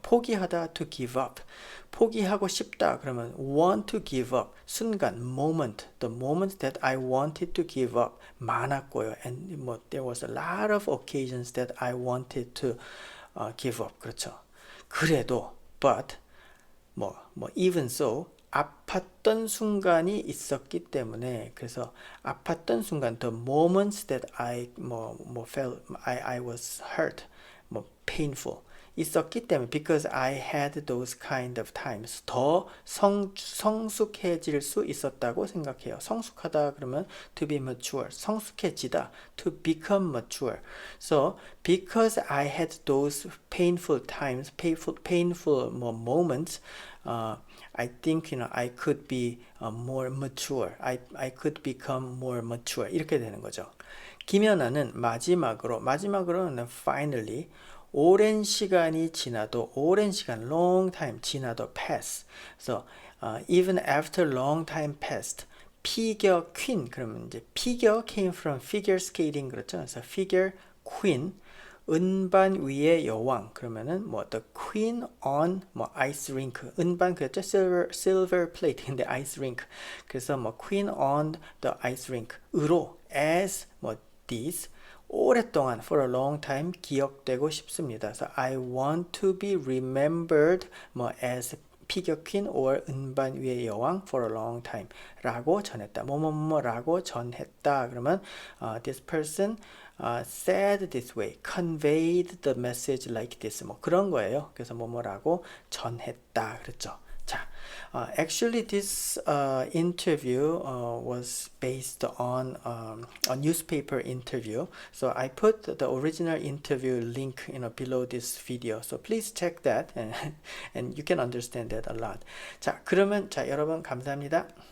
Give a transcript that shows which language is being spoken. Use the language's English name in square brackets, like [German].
[Korean] 포기하다 [English] to give up. [Korean] 포기하고 싶다 그러면 [English] want to give up. [Korean] 순간 [English] moment. The moment that I wanted to give up [Korean] 많았고요. [English] And there was a lot of occasions that I wanted to give up. [Korean] 그렇죠. 그래도 [English] but even so [Korean] 아팠던 순간이 있었기 때문에 그래서 아팠던 순간 [English] the moments that I felt I was hurt painful [Korean] 있었기 때문에 [English] because I had those kind of times [Korean] 더 성숙해질 수 있었다고 생각해요. 성숙하다 그러면 [English] to be mature [Korean] 성숙해지다 [English] to become mature so because I had those painful times painful moments I think I could be more mature. I could become more mature. [Korean] 이렇게 되는 거죠. 김연아는 마지막으로는 [English] finally [Korean] 오랜 시간이 지나도 [English] long time [Korean] 지나도 [English] pass. So even after long time passed [Korean] 피겨 퀸 그러면 이제 피겨 [English] came from figure skating [Korean] 그렇죠. 그래서 [English] figure queen [Korean] 은반 위의 여왕 그러면은 [English] the queen on ice rink [Korean] 은반 그랬죠 [English] silver plate [Korean] 근데 [English] ice rink 그래서 queen on the ice rink 으로 as this [Korean] 오랫동안 [English] for a long time [Korean] 기억되고 싶습니다. 그래서 [English] I want to be remembered as [Korean] 피겨 퀸 [English] or [Korean] 은반 위의 여왕 [English] for a long time [Korean] 라고 전했다. 라고 전했다. 그러면 [English] this person said this way, conveyed the message like this [Korean] 그런 거예요. 그래서 뭐라고 전했다 그랬죠. [English] 자, actually this interview was based on a newspaper interview. So I put the original interview link below this video. So please check that and you can understand that a lot. [Korean] 자, 그러면 여러분 감사합니다.